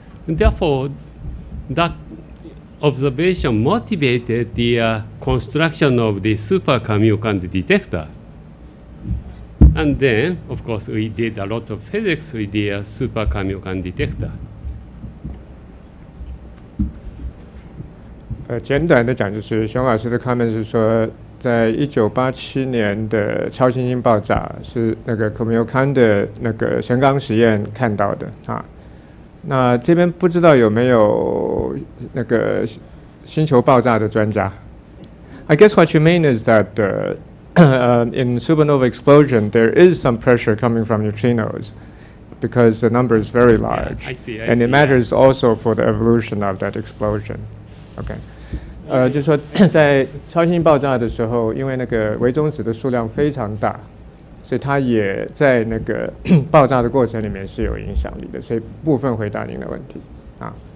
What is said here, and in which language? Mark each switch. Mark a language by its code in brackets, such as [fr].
[en] And therefore, that observation motivated the construction of the Super-Kamiokande detector. And then, of course, we did a lot of physics with the Super-Kamiokande detector. [zh] 简短的讲，就是熊老师的 comment 是说，在1987年的超新星爆炸是那个 Kamiokande 的那个神冈实验看到的啊。那这边不知道有没有那个星球爆炸的专家 [en] ？I guess what you mean is that in supernova explosion there is some pressure coming from neutrinos because the number is very large, I see, and it matters also for the evolution of that explosion. Okay. [zh] 就是说，在超新星爆炸的时候，因为那个微中子的数量非常大，所以它也在那个爆炸的过程里面是有影响力的。所以部分回答您的问题啊。